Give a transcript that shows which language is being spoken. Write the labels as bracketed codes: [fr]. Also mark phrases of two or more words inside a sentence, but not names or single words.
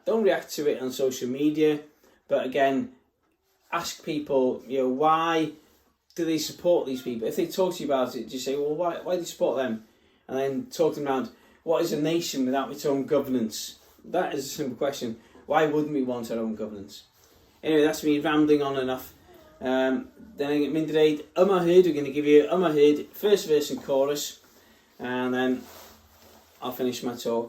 [en] Don't react to it on social media, but again, ask people, why do they support these people? If they talk to you about it, just say, well, why do you support them? And then talk to them around, what is a nation without its own governance? That is a simple question. Why wouldn't we want our own governance? Anyway, that's me rambling on enough. Then I'm [cy] mynd i dweud yma hyd, [en] we're going to give you yma hyd, first verse and chorus, and then I'll finish my talk.